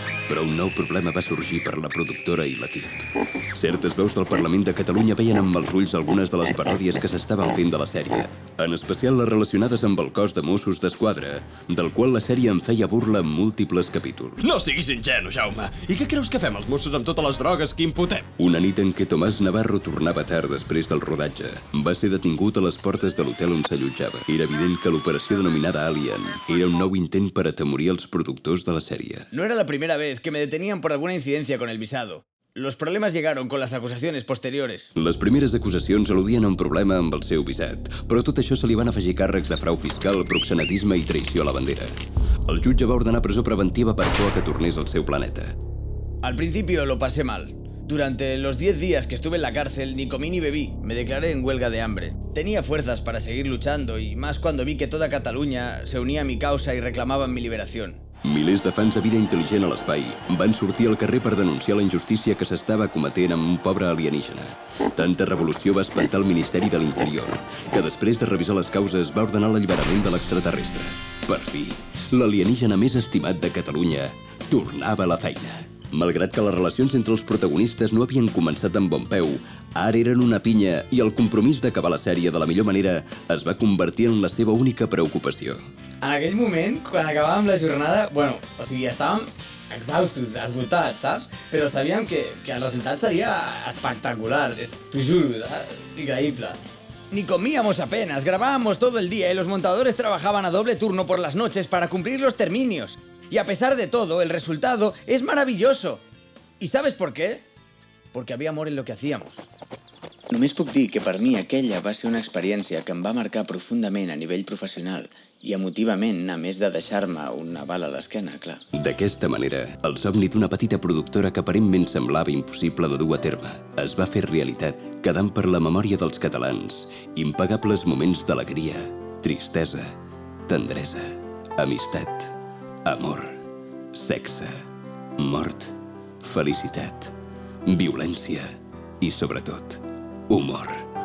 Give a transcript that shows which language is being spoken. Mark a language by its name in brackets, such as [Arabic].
[Catalan] Però un nou problema va sorgir per la productora i l'equip. Certes veus del Parlament de Catalunya veien amb els ulls algunes de les paròdies que s'estaven fent de la sèrie, en especial les relacionades amb el cos de Mossos d'Esquadra, del qual la sèrie en feia burla en múltiples capítols. No siguis ingenu, Jaume. I què creus que fem els Mossos amb totes les drogues que imputem? Una nit en què Tomàs Navarro tornava tard després del rodatge, va ser detingut a les portes de l'hotel on s'allotjava. Era evident que l'operació denominada Alien era un nou intent per atemorir els productors de la sèrie. [Spanish] No era la primera vez que me detenían por alguna incidencia con el visado. Los problemas llegaron con las acusaciones posteriores. [Catalan] Les primeres acusacions al·ludien a un problema amb el seu visat, però a tot això se li van afegir càrrecs de frau fiscal, proxenetisme i traïció a la bandera. El jutge va ordenar presó preventiva per por a que tornés al seu planeta. [Spanish] Al principio lo pasé mal. Durante los 10 días que estuve en la cárcel ni comí ni bebí. Me declaré en huelga de hambre. Tenía fuerzas para seguir luchando y más cuando vi que toda Cataluña se unía a mi causa y reclamaban mi liberación. [Catalan] Milers de fans de Vida Intel·ligent a l'espai van sortir al carrer per denunciar la injustícia que s'estava cometent amb un pobre alienígena. Tanta revolució va espantar el Ministeri de l'Interior, que després de revisar les causes va ordenar l'alliberament de l'extraterrestre. Per fi, l'alienígena més estimat de Catalunya tornava a la feina. Malgrat que les relacions entre els protagonistes no havien començat amb bon peu, ara eren una pinya i el compromís d'acabar la sèrie de la millor manera es va convertir en la seva única preocupació. En aquell moment, quan acabàvem la jornada, o sigui, estàvem exhaustos, esgotats, saps? Però sabíem que el resultat seria espectacular, t'ho juro, saps? Increïble. [Spanish] Ni comíamos apenas, grabábamos todo el día y los montadores trabajaban a doble turno por las noches para cumplir los terminios. Y a pesar de todo, el resultado es maravilloso. ¿Y sabes por qué? Porque había amor en lo que hacíamos. [Catalan] Només puc dir que per mi aquella va ser una experiència que em va marcar profundament a nivell professional i emotivament, a més de deixar-me una bala a l'esquena, clar. D'aquesta manera, el somni d'una petita productora que aparentment semblava impossible de dur a terme es va fer realitat, quedant per la memòria dels catalans impagables moments d'alegria, tristesa, tendresa, amistat, amor, sexe, mort, felicitat, violència i, sobretot, humor.